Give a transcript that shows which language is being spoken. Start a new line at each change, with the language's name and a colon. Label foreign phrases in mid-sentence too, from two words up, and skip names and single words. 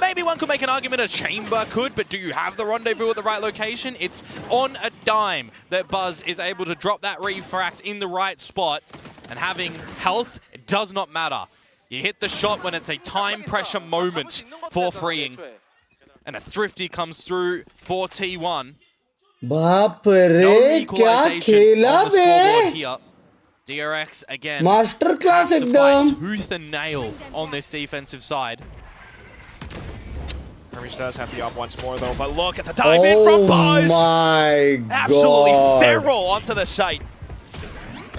English: Maybe one could make an argument a chamber could, but do you have the rendezvous at the right location? It's on a dime that Buzz is able to drop that refract in the right spot. And having health, it does not matter. You hit the shot when it's a time pressure moment for freeing. And a thrifty comes through for T1.
Hindi: बाप रे क्या खेला बे
English: here. DRX again. Master class have to
Hindi: एकदम.
English: fight tooth and nail on this defensive side. Hermes does have the up once more though, but look at the dive in from Buzz! Oh my god. Absolutely feral onto the site.